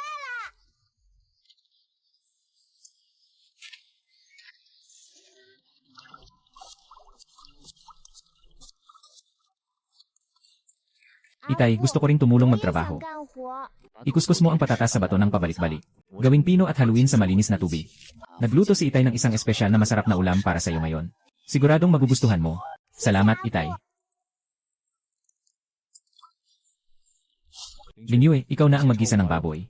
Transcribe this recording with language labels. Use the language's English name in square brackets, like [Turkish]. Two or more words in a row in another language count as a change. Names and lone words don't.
[Filipino] Itay, gusto ko ring tumulong [Chinese] 我也 [Filipino] magtrabaho. [Chinese] 想干活。 [Filipino] Ikuskus mo ang patatas sa bato ng pabalik-balik. Gawing pino at haluin sa malinis na tubig. Nagluto si Itay ng isang espesyal na masarap na ulam para sa iyo ngayon. Siguradong magugustuhan mo. Salamat, Itay. Linyue, ikaw na ang maggisa ng baboy.